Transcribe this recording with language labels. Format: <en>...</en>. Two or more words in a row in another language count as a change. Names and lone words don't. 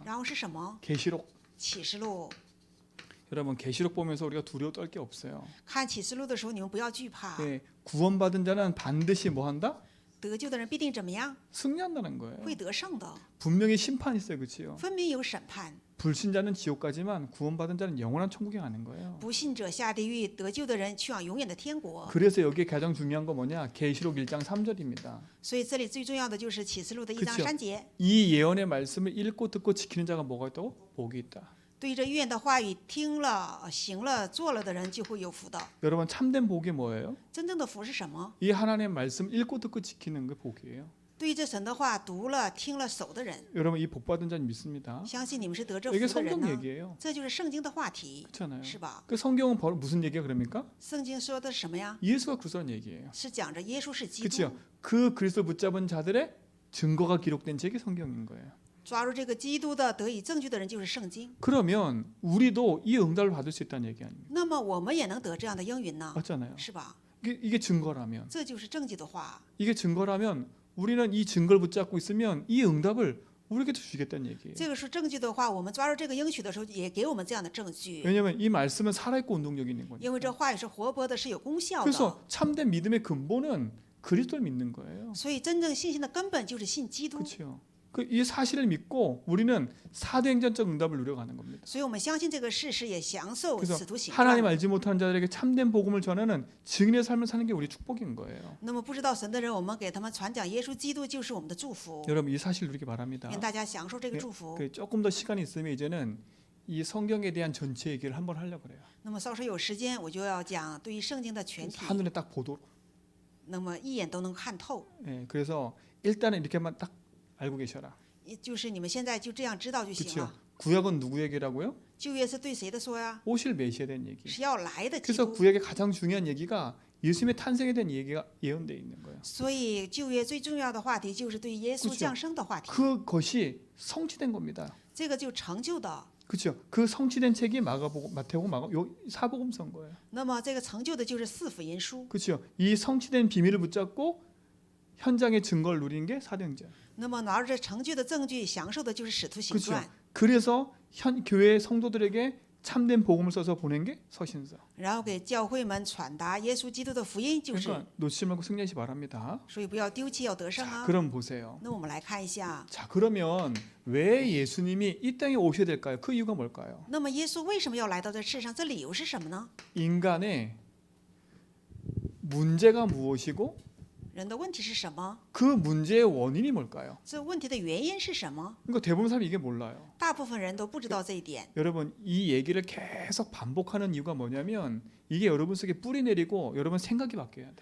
<zh>然后是什么？</zh> <ko>계시록.</ko> <zh>启示录。</zh> <ko>여러분 계시록 보면서 우리가 두려워 떨 게 없어요.</ko> <zh>看启示录的时候，你们不要惧怕，</zh> <ko>예, 구원받은 자는 반드시 뭐 한다?</ko> <zh>得救的人必定怎么样？</zh> <ko>승리한다는 거예요.</ko> <zh>会得胜的，</zh> <ko>분명히 심판이 있어요, 그렇지요?</ko> <zh>分明有审判。</zh> <ko>불신자는 지옥 가지만 구원받은 자는 영원한 천국에 가는 거예요.</ko> <zh>不信者下地狱，得救的人去往永远的天国。</zh> <ko>그래서 여기에 가장 중요한 거 뭐냐? 계시록 1장 3절입니다.</ko> <zh>所以这里最重要的就是启示录的1章</zh> <ko>그쵸</ko> <zh>3节，</zh> <ko>이 예언의 말씀을 읽고 듣고 지키는 자가 뭐가 있다고? 복이 있다.</ko> <zh>对着预言的话语听了、行了、做了的人就会有福的。</zh> <ko>여러분 참된 복이 뭐예요?</ko> <zh>真正的福是什么？</zh> <ko>이 하나님의 말씀 읽고 듣고 지키는 게 복이에요.</ko> <zh>对着神的话读了、听了、守的人，</zh> <ko>여러분 이 복 받은 자는 믿습니다.</ko> <zh>相信你们是得这</zh> <ko>이게</ko> <zh>福的人</zh> <ko>성경</ko> <zh>呢。</zh> <ko>얘기예요.</ko> <zh>这就是圣经的话题，</zh> <ko>그렇잖아요.</ko> <zh>是吧？</zh> <ko>그 성경은 바로 무슨 얘기야 그럽니까?</ko> <zh>圣经说的是什么呀？</zh> <ko>예수가 그리스도라는 얘기예요.</ko> <zh>是讲着耶稣是基督</zh> <ko>그렇죠? ，그 그리스도 붙잡은 자들의 증거가 기록된 책이 성경인 거예요.</ko> <zh>抓住这个基督的得以证据的人就是圣经。</zh> <ko>그러면 우리도 이 응답을 받을 수 있다는 얘기 아닙니까?</ko> <zh>那么我们也能得这样的应允呢，</zh> <ko>맞잖아요.</ko> <zh>是吧？</zh> <ko>이게 증거라면</ko> <zh>这就是证据的话。</zh> <ko>이게 증거라면 우리는 이 증거를 붙잡고 있으면 이 응답을 우리에게 주시겠다는 얘기예요.</ko> <zh>这个是证据的话，我们抓住这个应许的时候，也给我们这样的证据，</zh> <ko>왜냐하면 이 말씀은 살아있고 운동력이 있는</ko> <zh>因为</zh> <ko>거니까.</ko> <zh>这话语是活泼的，是有功效的。</zh> <ko>그래서 참된 믿음의 근본은 그리스도를 믿는 거예요.</ko> <zh>所以真正信心的根本就是信基督。</zh> <ko>그렇죠. 이 사실을 믿고 우리는 사도행전적 응답을 누려가는 겁니다.</ko> <zh>所以我们相信这个事实，也享受</zh> <ko>그래서</ko> <zh>使徒行</zh> <ko>하나님</ko> <zh>传。</zh> <ko>알지 못하는 자들에게 참된 복음을 전하는 증인의 삶을 사는 게 우리 축복인 거예요.</ko> <zh>那么不知道神的人，我们给他们传讲耶稣基督，就是我们的祝福。</zh> <ko>여러분 이 사실 누리기 바랍니다.</ko> <zh>愿大家享受这个祝福。</zh> <ko>조금 더 시간이 있으면 이제는 이 성경에 대한 전체 얘기를 한번 하려고 그래요.</ko> <zh>那么稍时有时间，我就要讲对于圣经的全体，</zh> <ko>한눈에 딱 보도록.</ko> <zh>那么一眼都能看透。</zh> <ko>그래서 일단은 이렇게만 딱 알고 계셔라.</ko> <zh>就是你们现在就这样知道就行</zh> <ko>그렇죠?</ko> <zh>了。</zh> <ko>구약은 누구 얘기라고요?</ko> <zh>旧约是对谁的说呀？</zh> <ko>오실 메시아에 대한 얘기.</ko> <zh>是要来的基</zh> <ko>그래서</ko> <zh>督。</zh> <ko>구약의 가장 중요한 얘기가 예수님의 탄생에 대한 얘기가 예언되어 있는 거예요.</ko> <zh>所以旧约最重要的话题就是对耶稣</zh> <ko>그렇죠</ko> <zh>降生的话题，</zh> <ko>그것이 성취된 겁니다.</ko> <zh>这个就成就的。</zh> <ko>그렇죠? 그 성취된 책이 마가복음, 마태복음, 사복음서인 거예요.</ko> <zh>那么这个成就的就是四福音书。</zh> <ko>그렇죠? 이 성취된 비밀을 붙잡고 현장의 증거를 누리는 게 사도행전.</ko> <zh>那么拿着这成就的证据，享受的就是使徒行</zh> <ko>그렇죠?</ko> <zh>传。</zh> <ko>그래서 교회 성도들에게 참된 복음을 써서 보낸 게 서신서.</ko> <zh>然后给教会们传达耶稣基督的福音，就是。</zh> <ko>그러니까 놓치지 말고 승리하시 바랍니다.</ko> <zh>所以不要丢弃，要得胜</zh> <ko>자,</ko> <zh>啊。</zh> <ko>그럼 보세요.</ko> <zh>那我们来看一下，</zh> <ko>자, 그러면 왜 예수님이 이 땅에 오셔야 될까요? 그 이유가 뭘까요?</ko> <zh>那么耶稣为什么要来到这世上？这理由是什么呢？</zh> <ko>인간의 문제가 무엇이고</ko> <zh>人的问题是什么？</zh> <ko>그 문제의 원인이 뭘까요?</ko> <zh>这问题的原因是什么？</zh> <ko>그러니까 대부분 사람이 이게 몰라요.</ko> <zh>大部分人都不知道这一点。</zh> <ko>여러분 이 얘기를 계속 반복하는 이유가 뭐냐면 이게 여러분 속에 뿌리 내리고 여러분 생각이 바뀌어야 돼.</ko>